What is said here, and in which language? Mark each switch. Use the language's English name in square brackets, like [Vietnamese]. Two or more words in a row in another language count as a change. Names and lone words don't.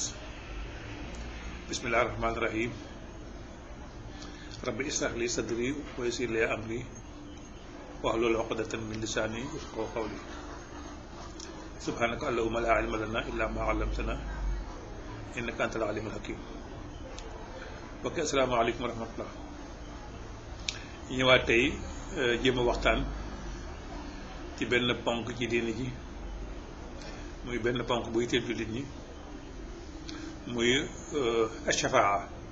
[Arabic] بسم الله الرحمن الرحيم. رب اشرح لي صدري ويسر لي أمري واحلل عقدة من لساني يفقهوا قولي. سبحانك اللهم لا علم لنا إلا ما علمتنا إنك أنت العليم الحكيم. [Wolof] Ok, [Arabic] السلام عليكم ورحمة الله. [Wolof] ñu ñëwaat tey jéem a waxtaan ci benn ponk ci diine ji muy benn ponk buy teel jullit ñi muy shafaa.